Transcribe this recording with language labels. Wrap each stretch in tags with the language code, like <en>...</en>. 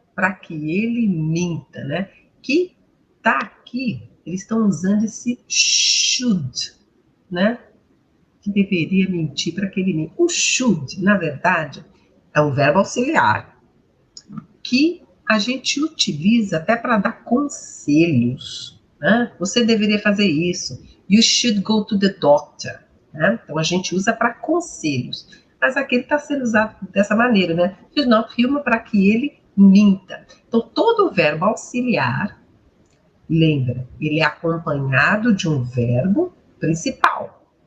<pt>Para que ele minta, né? Que tá aqui, eles estão usando esse should, né? Que deveria mentir para que ele minta. O should, na verdade, é um verbo auxiliar que a gente utiliza até para dar conselhos, né? Você deveria fazer isso.</pt> <en>You should go to the doctor.</en> <pt>Né? Então, a gente usa para conselhos. Mas aqui ele está sendo usado dessa maneira, né?</pt> <en>He's not human,</en> <pt>para que ele minta. Então, todo verbo auxiliar, lembra, ele é acompanhado de um verbo principal.</pt>